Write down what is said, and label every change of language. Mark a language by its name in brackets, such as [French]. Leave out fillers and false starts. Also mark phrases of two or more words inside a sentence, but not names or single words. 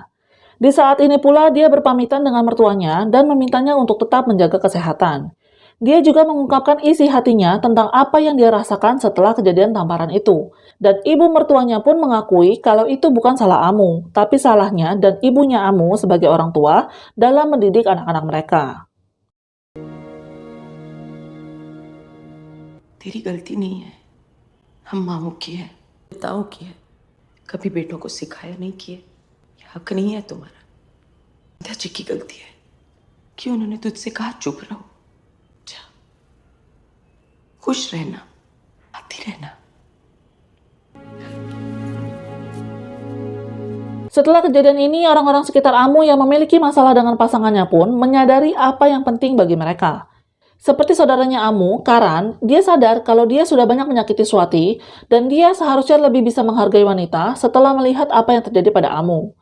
[Indonesian] Di saat ini pula dia berpamitan dengan mertuanya dan memintanya untuk tetap menjaga kesehatan. Dia juga mengungkapkan isi hatinya tentang apa yang dia rasakan setelah kejadian tamparan itu. Dan ibu mertuanya pun mengakui kalau itu bukan salah Amu, tapi salahnya dan ibunya Amu sebagai orang tua dalam mendidik anak-anak mereka. [Hindi] तेरी गलती नहीं है, हम माओ की है, पिताओं की है. कभी बेटों को सिखाया नहीं किए, ये हक नहीं है तुम्हारा. दादाजी की गलती है कि उन्होंने तुझसे कहा चुप रहो। जा, खुश रहना, आती रहना। [Indonesian] Setelah kejadian ini, orang-orang sekitar Amu yang memiliki masalah dengan pasangannya pun menyadari apa yang penting bagi mereka. Seperti saudaranya Amu, Karan, dia sadar kalau dia sudah banyak menyakiti Swati dan dia seharusnya lebih bisa menghargai wanita setelah melihat apa yang terjadi pada Amu.